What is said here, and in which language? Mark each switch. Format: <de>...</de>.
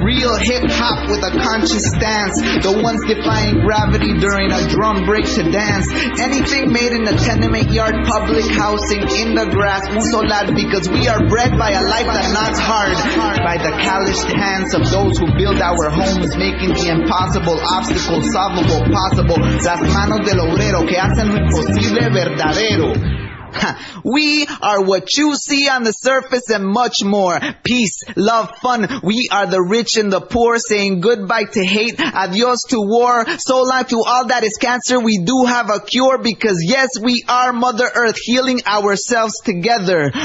<en>Real hip hop with a conscious stance, the ones defying gravity during a drum break to dance. Anything made in a tenement yard, public housing, in the grass, un solar, because we are bred by a life that knocks hard, by the calloused hands of those who build our homes, making the impossible obstacles solvable possible.</en> <es>Las manos del obrero que hacen posible verdadero.</es> <en>We are what you see on the surface and much more. Peace, love, fun. We are the rich and the poor, saying goodbye to hate, adios to war. So long to all that is cancer, we do have a cure, because yes, we are Mother Earth healing ourselves together.</en>